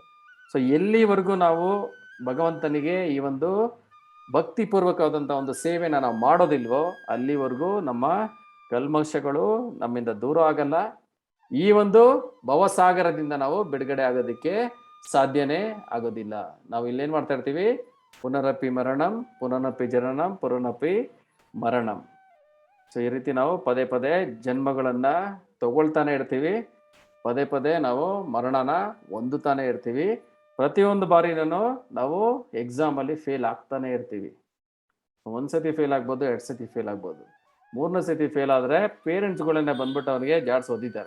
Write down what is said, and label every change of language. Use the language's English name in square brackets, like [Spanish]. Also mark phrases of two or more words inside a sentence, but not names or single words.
[Kannada] ಸೊ ಎಲ್ಲಿವರೆಗೂ ನಾವು ಭಗವಂತನಿಗೆ ಈ ಒಂದು ಭಕ್ತಿಪೂರ್ವಕವಾದಂಥ ಒಂದು ಸೇವೆನ ನಾವು ಮಾಡೋದಿಲ್ವೋ ಅಲ್ಲಿವರೆಗೂ ನಮ್ಮ ಕಲ್ಮಶಗಳು ನಮ್ಮಿಂದ ದೂರ ಆಗಲ್ಲ. ಈ ಒಂದು ಭವಸಾಗರದಿಂದ ನಾವು ಬಿಡುಗಡೆ ಆಗೋದಕ್ಕೆ ಸಾಧ್ಯನೇ ಆಗೋದಿಲ್ಲ. ನಾವು ಇಲ್ಲೇನ್ ಮಾಡ್ತಾ ಇರ್ತೀವಿ, [Sanskrit] ಪುನರಪಿ ಮರಣಂ ಪುನರಪಿ ಜನನಂ ಪುನರಪಿ ಮರಣಂ. [Kannada] ಸೊ ಈ ರೀತಿ ನಾವು ಪದೇ ಪದೇ ಜನ್ಮಗಳನ್ನ ತಗೊಳ್ತಾನೆ ಇರ್ತೀವಿ, ಪದೇ ಪದೇ ನಾವು ಮರಣನ ಹೊಂದುತ್ತಾನೆ ಇರ್ತೀವಿ. ಪ್ರತಿಯೊಂದು ಬಾರಿನೂ ನಾವು ಎಕ್ಸಾಮಲ್ಲಿ ಫೇಲ್ ಆಗ್ತಾನೆ ಇರ್ತೀವಿ. ಒಂದ್ಸತಿ ಫೇಲ್ ಆಗ್ಬೋದು, 2 ಸತಿ ಫೇಲ್ ಆಗ್ಬೋದು, 3ನೇ ಸತಿ ಫೇಲ್ ಆದರೆ ಪೇರೆಂಟ್ಸ್ಗಳನ್ನೇ ಬಂದ್ಬಿಟ್ಟು ಅವನಿಗೆ ಜಾಡ್ಸ್ ಓದಿದ್ದಾರೆ.